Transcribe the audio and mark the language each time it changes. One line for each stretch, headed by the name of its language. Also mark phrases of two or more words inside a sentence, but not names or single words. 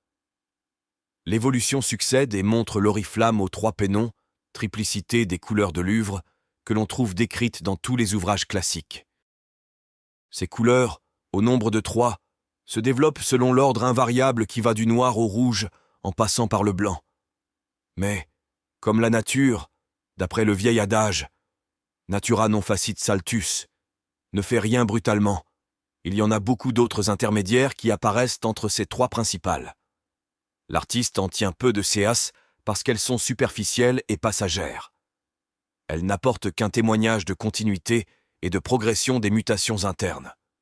French: L'évolution succède et montre l'oriflamme aux trois pénons, triplicité des couleurs de l'Uvre, que l'on trouve décrites dans tous les ouvrages classiques. Ces couleurs, au nombre de 3, se développent selon l'ordre invariable qui va du noir au rouge en passant par le blanc. Mais, comme la nature, d'après le vieil adage,
Latin: natura non facit saltus,
French: ne fait rien brutalement, il y en a beaucoup d'autres intermédiaires qui apparaissent entre ces 3 principales. L'artiste en tient peu de ces parce qu'elles sont superficielles et passagères. Elles n'apportent qu'un témoignage de continuité et de progression des mutations internes.